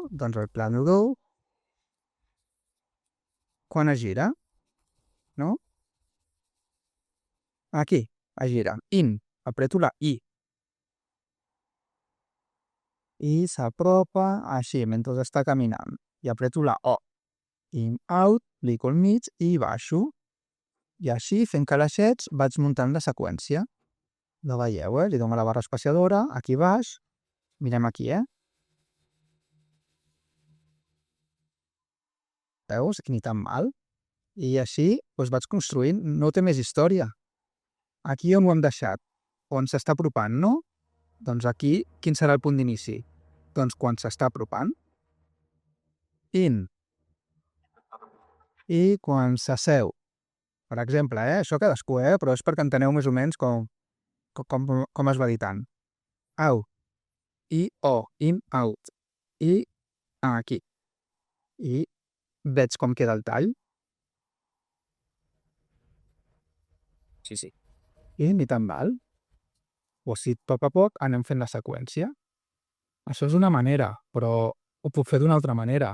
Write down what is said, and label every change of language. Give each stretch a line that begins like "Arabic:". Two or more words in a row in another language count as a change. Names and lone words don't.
Catalan: Doncs el plano 2, quan es gira, no? Aquí, es gira. In, apreto la I. I s'apropa així, mentre està caminant. I apreto la O.
English: In, out,
Catalan: clico al mig i baixo. I així, fent calaixets, vaig muntant la seqüència. La veieu, Li dono a la barra espaciadora, aquí baix. Mirem aquí, Veus? Ni tan mal. I així vaig construint. No té més història. Aquí on ho hem deixat? On s'està apropant, no? Doncs aquí, quin serà el punt d'inici? Doncs quan s'està apropant. In. I quan s'asseu. Per exemple, això cadascú, però és perquè enteneu més o menys com es va editant. Out. I, O.
English: In, out.
Catalan: I aquí. I veig com queda el tall. Sí. I ni tan mal. O si a poc anem fent la seqüència. Això és una manera, però ho puc fer d'una altra manera.